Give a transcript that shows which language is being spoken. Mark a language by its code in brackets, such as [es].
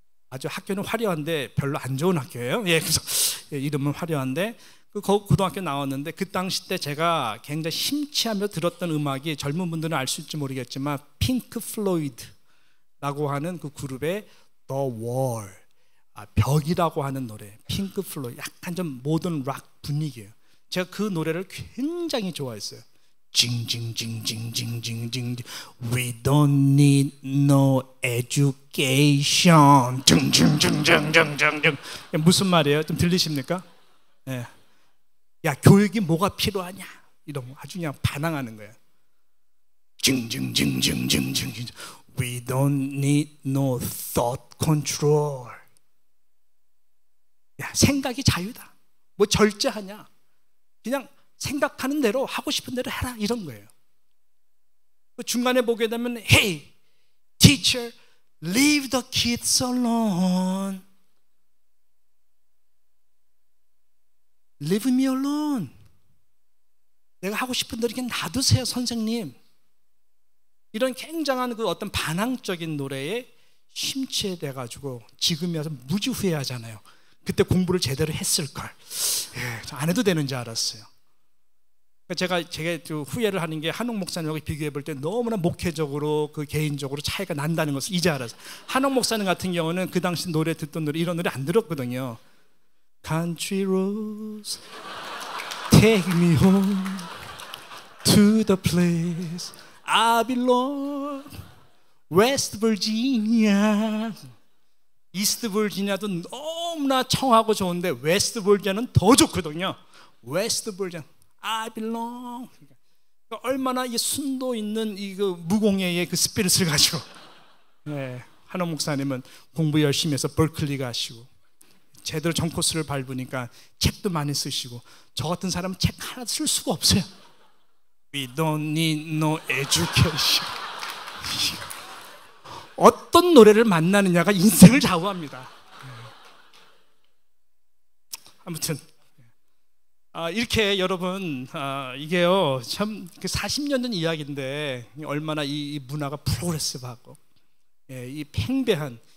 [ko] 아주 학교는 화려한데 별로 안 좋은 학교예요. 그래서 이름은 화려한데 그 고등학교 나왔는데 그 당시 때 제가 굉장히 심취하며 들었던 음악이, 젊은 분들은 알 수 있을지 모르겠지만 핑크 플로이드라고 하는 그 그룹의 The Wall, 벽이라고 하는 노래. 핑크 플로이드 약간 좀 모던 락 분위기예요. 제가 그 노래를 굉장히 좋아했어요. [en] 징징징징징징징 We don't need no education. [ko] 징징징징징징징. 무슨 말이에요? 좀 들리십니까? 야, 교육이 뭐가 필요하냐? 이런 거 아주 그냥 반항하는 거예요. [en] 징징징징징징 We don't need no thought control. [ko] 야, 생각이 자유다. 뭐 절제하냐? 그냥 생각하는 대로, 하고 싶은 대로 해라, 이런 거예요. 중간에 보게 되면 [en] Hey, teacher, leave the kids alone. Leave me alone. [ko] 내가 하고 싶은 대로 그냥 놔두세요, 선생님. 이런 굉장한 그 어떤 반항적인 노래에 심취돼 가지고 지금이 와서 무지 후회하잖아요. 그때 공부를 제대로 했을걸. 안 해도 되는지 알았어요. 제가 후회를 하는 게 한옥 목사님하고 비교해 볼 때 너무나 목회적으로 그 개인적으로 차이가 난다는 것을 이제 알았어요. 한옥 목사님 같은 경우는 그 당시 노래 듣던 노래, 이런 노래 안 들었거든요. [en] Country roads take me home to the place I belong. West Virginia. [ko] 이스트 버지니아도 너무나 청하고 좋은데 웨스트 버지니아는 더 좋거든요. 웨스트 버지니아 [en] I belong. [ko] 그러니까 얼마나 이 순도 있는 이 그 무공예의 그 스피릿을 가지고. 한옥 목사님은 공부 열심히 해서 벌클리 가시고 제대로 전코스를 밟으니까 책도 많이 쓰시고, 저 같은 사람은 책 하나 쓸 수가 없어요. [en] We don't need no education. [ko] 어떤 노래를 만나느냐가 인생을 좌우합니다. 아무튼 이렇게 여러분, 이게요 참 40년 전 이야기인데 얼마나 이 문화가 프로그레시브하고 이 팽배한